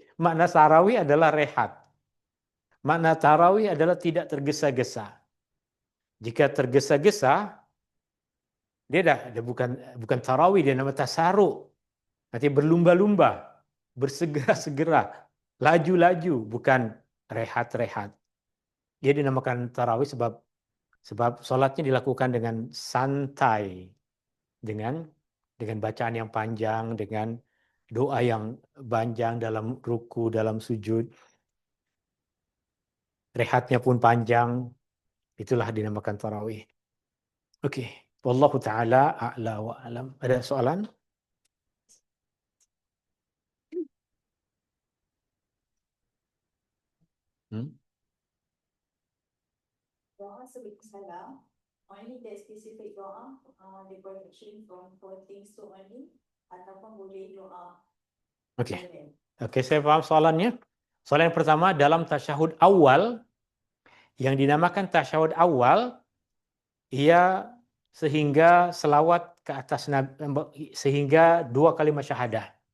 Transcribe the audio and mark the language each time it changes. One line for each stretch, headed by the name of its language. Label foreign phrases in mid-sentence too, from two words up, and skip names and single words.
Malay: Makna tarawih adalah rehat. Makna tarawih adalah tidak tergesa-gesa. Jika tergesa-gesa, dia bukan tarawih, dia nama tasarruf. Nanti berlumba-lumba, bersegera-segera, laju-laju, bukan rehat-rehat. Dia dinamakan tarawih sebab sholatnya dilakukan dengan santai, dengan bacaan yang panjang, dengan doa yang panjang dalam ruku, dalam sujud. Rehatnya pun panjang. Itulah dinamakan tarawih. Oke.
Arabic: والله تعالى أعلى وأعلم.
Malay: Ada soalan? Doa sebelum salam,
English: only that specific doa, the protection from four things to only,
Malay: ataupun boleh doa. Oke, saya paham soalannya. Soalan yang pertama, dalam tasyahud awal, yang dinamakan tasyahud awal, ia sehingga selawat ke atas Nabi, sehingga 2 kalimat syahadah.